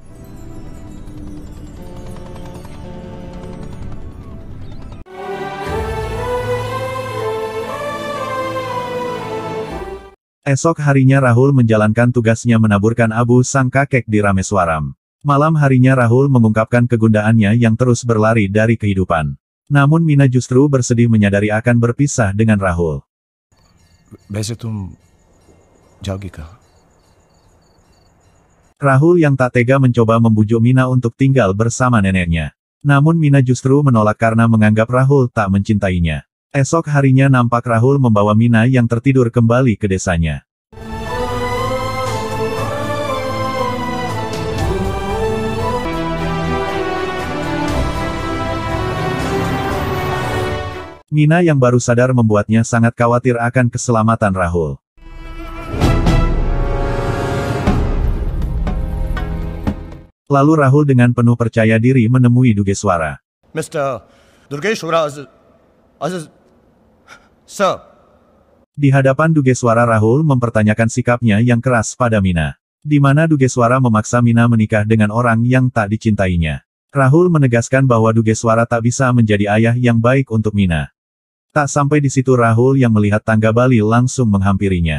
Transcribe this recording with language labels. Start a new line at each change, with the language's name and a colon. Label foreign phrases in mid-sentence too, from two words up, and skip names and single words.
Indonesian: Esok harinya Rahul menjalankan tugasnya menaburkan abu sang kakek di Rameswaram. Malam harinya Rahul mengungkapkan kegundaannya yang terus berlari dari kehidupan. Namun Mina justru bersedih menyadari akan berpisah dengan Rahul.
Hindi: वैसे तुम जाओगी कहाँ?
Indonesian: Rahul yang tak tega mencoba membujuk Mina untuk tinggal bersama neneknya. Namun Mina justru menolak karena menganggap Rahul tak mencintainya. Esok harinya nampak Rahul membawa Mina yang tertidur kembali ke desanya. Mina yang baru sadar membuatnya sangat khawatir akan keselamatan Rahul. Lalu Rahul dengan penuh percaya diri menemui Dugeswara.
English: Mister Durgeshwara Sir.
Indonesian: Di hadapan Dugeswara Rahul mempertanyakan sikapnya yang keras pada Mina. Di mana Dugeswara memaksa Mina menikah dengan orang yang tak dicintainya. Rahul menegaskan bahwa Dugeswara tak bisa menjadi ayah yang baik untuk Mina. Tak sampai di situ Rahul yang melihat tangga Bali langsung menghampirinya.